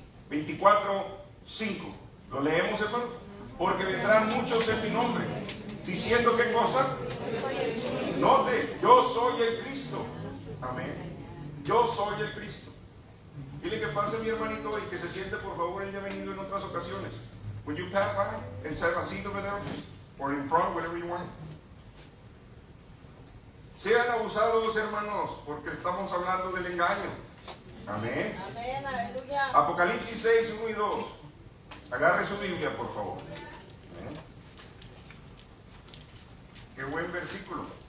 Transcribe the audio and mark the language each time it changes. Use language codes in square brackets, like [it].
[es] 24:5. ¿Lo leemos, hermano? Porque vendrán muchos en mi nombre. Diciendo qué cosa. Note, yo soy el Cristo. Amén. Yo soy el Cristo. Dile que pase mi hermanito y que se siente, por favor. Él ya ha venido en otras ocasiones. [en] Would you pass by and have a seat over there, please? Or in front, whatever you want. [es] Sean abusados, hermanos, porque estamos hablando del engaño. Amén. Amén, aleluya. Apocalipsis 6, 1 y 2. Agarre su Biblia, por favor. Amén. Qué buen versículo.